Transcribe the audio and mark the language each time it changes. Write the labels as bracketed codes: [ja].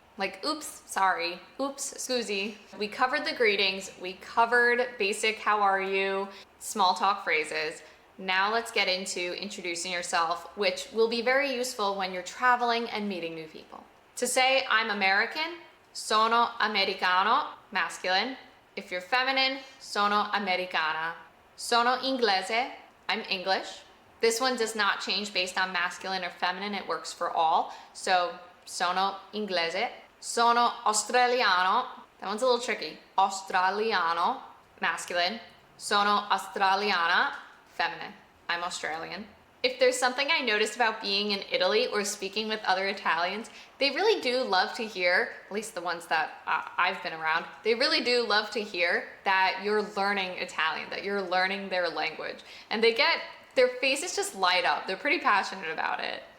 [en] Like, oops, sorry, oops, scusi. We covered the greetings, we covered basic how are you, small talk phrases. Now let's get into introducing yourself, which will be very useful when you're traveling and meeting new people. To say I'm American, [it] sono americano, [en] masculine. If you're feminine, [it] sono americana. Sono inglese, [en] I'm English. This one does not change based on masculine or feminine, it works for all. So, [it] sono inglese. Sono australiano, [en] that one's a little tricky. Australiano, masculine. [it] Sono australiana, feminine. [en] I'm Australian. If there's something I noticed about being in Italy or speaking with other Italians, they really do love to hear, at least the ones that I've been around, they really do love to hear that you're learning Italian, that you're learning their language. And their faces just light up. They're pretty passionate about it.